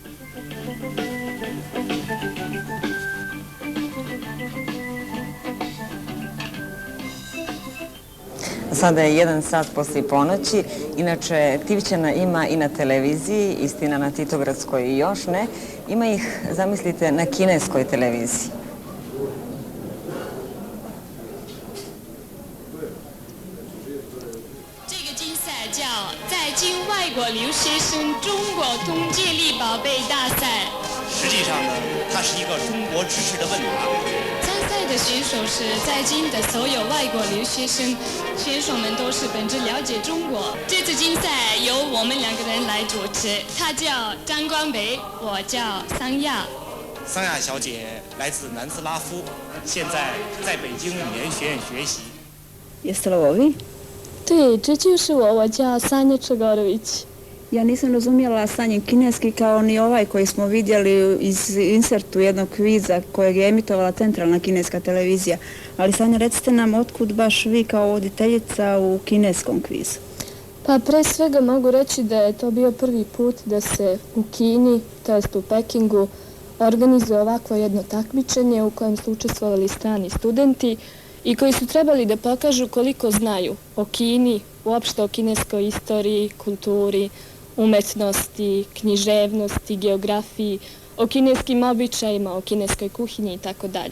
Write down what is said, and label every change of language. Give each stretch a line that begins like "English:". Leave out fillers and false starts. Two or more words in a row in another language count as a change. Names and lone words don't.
Serbian: Sada je 1 sat poslije ponoći. Inače, Tivćana ima i na televiziji, istina na Titogradskoj i još ne. Ima ih, zamislite, na kineskoj televiziji.
Chinese: 这个竞赛叫在京外国留学生中国通接力宝贝大赛。实际上呢，它是一个中国知识的问答。参赛的选手是在京的所有外国留学生，选手们都是本着了解中国。这次竞赛由我们2个人来主持，他叫张光维，我叫桑亚。桑亚小姐来自南斯拉夫，现在在北京语言学院学习。
Serbian: Jeste li ovo vi?
Chinese: 对，这就是我，我叫 Sanja Čegorović.
Serbian: Ja nisam razumjela Sanjin kineski kao ni ovaj koji smo vidjeli iz insertu jednog kviza kojeg je emitovala centralna kineska televizija. Ali Sanja, recite nam otkud baš vi kao voditeljica u kineskom kvizu? Pa pre svega mogu reći da je to bio prvi put da se u Kini, to jest u Pekingu, organizuje ovakvo jedno takmičenje u kojem su učestvovali strani studenti i koji su trebali da pokažu koliko znaju o Kini, uopšte o kineskoj istoriji, kulturi, umetnosti, književnosti, geografiji, o kineskim običajima, o kineskoj kuhinji i tako dalje.